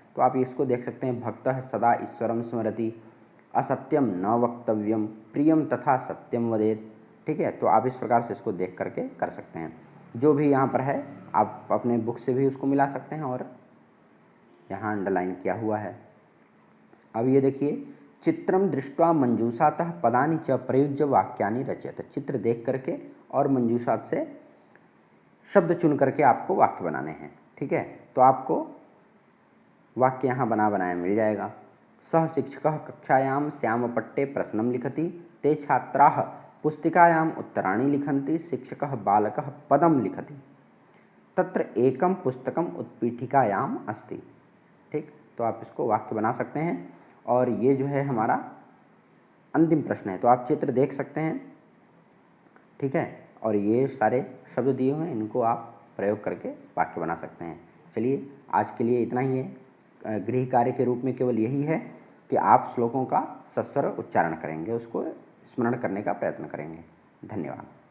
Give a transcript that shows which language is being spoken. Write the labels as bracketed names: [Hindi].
[Hindi] तो आप इसको देख सकते हैं, [Sanskrit] भक्तः सदा ईश्वरम स्मरति, असत्यम न वक्तव्यम, प्रियम तथा सत्यम वदेत, [Hindi] ठीक है। तो आप इस प्रकार से इसको देख करके कर सकते हैं। जो भी यहाँ पर है आप अपने बुक से भी उसको मिला सकते हैं, और यहाँ अंडरलाइन किया हुआ है। अब ये देखिए, [Sanskrit] चित्रम दृष्ट्वा मंजूषातः पदानि च प्रयुज्य वाक्यानि रचयत। [Hindi] चित्र देख करके और मंजूषा से शब्द चुन करके आपको वाक्य बनाने हैं, ठीक है। तो आपको वाक्य यहाँ बना बनाया मिल जाएगा। [Sanskrit] सह शिक्षकः कक्षायां श्यामपट्टे प्रश्नं लिखति, ते छात्राः पुस्तिकायाम् उत्तराणि लिखन्ति, शिक्षकः बालकः पदं लिखति, तत्र एकं पुस्तकम् उत्पीठिकायाम् अस्ति, ठीक। [Hindi] तो आप इसको वाक्य बना सकते हैं। और ये जो है हमारा अंतिम प्रश्न है, तो आप चित्र देख सकते हैं, ठीक है। और ये सारे शब्द दिए हुए हैं, इनको आप प्रयोग करके वाक्य बना सकते हैं। चलिए आज के लिए इतना ही है। गृह कार्य के रूप में केवल यही है कि आप श्लोकों का सस्वर उच्चारण करेंगे, उसको स्मरण करने का प्रयत्न करेंगे। धन्यवाद।